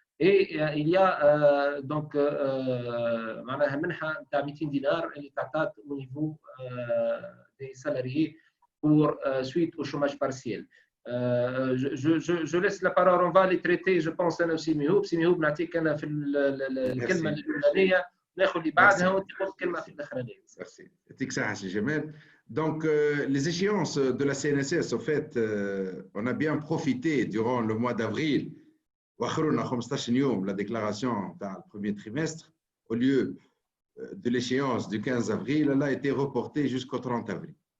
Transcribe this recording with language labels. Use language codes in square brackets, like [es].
[fr] Et il y a donc [ar] معناها منحة تاع 200 دينار اللي تعطات [fr] au niveau des salariés pour suite au chômage partiel. Je laisse la parole, on va les traiter, je pense [ar] أنا وسيميهوب. سيميهوب نعطيك أنا في الكلمة الأولانية ناخذ اللي بعدها وأنت تاخذ كلمة في الأخرانية. Merci. يعطيك الصحة سي جمال. [fr] Donc les échéances de la CNSS, au fait, on a bien profité durant le mois d'avril. [ar] واخرونا 15 يوم [fr] la déclaration dans le premier trimestre, au lieu de l'échéance du 15 avril, elle a été reportée jusqu'au 30 avril.